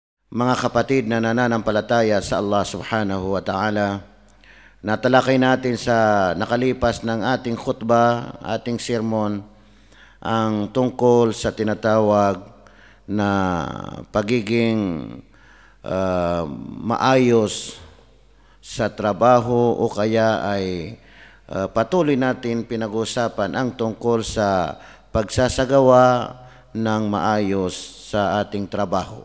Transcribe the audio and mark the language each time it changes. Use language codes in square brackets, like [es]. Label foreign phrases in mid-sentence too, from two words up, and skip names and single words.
[tl] Mga kapatid na nananampalataya sa Allah [ar] سبحانه وتعالى, [tl] natalakay natin sa nakalipas ng ating khutbah, ating sermon, ang tungkol sa tinatawag na pagiging maayos sa trabaho o kaya ay patuloy natin pinag-usapan ang tungkol sa pagsasagawa ng maayos sa ating trabaho.